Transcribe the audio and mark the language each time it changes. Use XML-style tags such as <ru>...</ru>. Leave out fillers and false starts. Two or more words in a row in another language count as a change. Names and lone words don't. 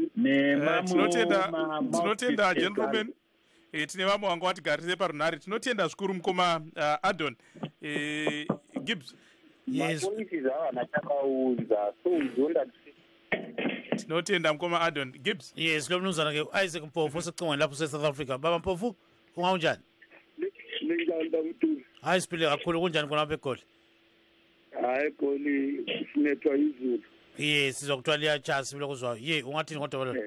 <sn>tinotenda gentlemen. Tine vamwe vanga vatigarise parunhare. Tinotenda zvikuru mukoma Adon. Gibbs. Yes. Tinotenda mukoma Adon. Gibbs.</sn> <nd>Yes, lo mnumzana ke Isaac Mpofu secingweni lapho South Africa. Baba Mpofu, ungaunjani? Hayi siphile kakhulu, kunjani khona lapha eGoli? Hayi Goli sinethwa izulu. Yes, sizokuthiwa liyachasa lokuzwa. Ye, ungathini kodwa wena?</nd>